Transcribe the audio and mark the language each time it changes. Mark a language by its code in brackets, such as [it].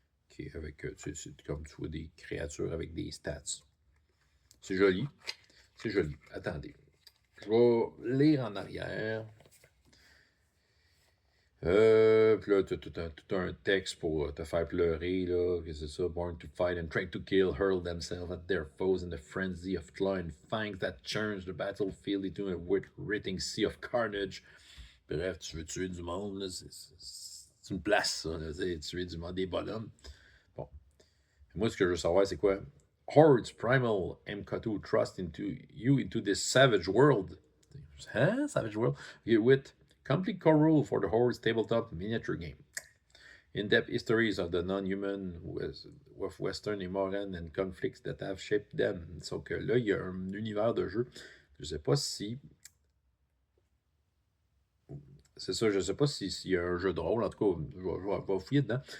[fr] OK, avec, c'est comme tu vois, des créatures avec des stats. C'est joli. C'est joli. Attendez. Je vais lire en arrière. Puis là, tu as tout un texte pour te faire pleurer, là. Que c'est ça? [en] Born to fight and trying to kill, hurl themselves at their foes in the frenzy of clawing fangs that churns the battlefield into a writhing sea of carnage. [fr] Bref, tu veux tuer du monde, là. C'est une place, ça, là, tuer du monde, des bonhommes. Bon. Moi, ce que je veux savoir, c'est quoi? [en] Hordes primal MK2 trust into this savage world. Hein? Savage world? Okay, with complete core rule for the Hordes tabletop miniature game. In-depth histories of the non-human with Western et Moran and conflicts that have shaped them. [fr] Donc là, il y a un univers de jeu. Je sais pas si... C'est ça, je sais pas s'il y a un jeu de rôle. En tout cas, je vais fouiller dedans.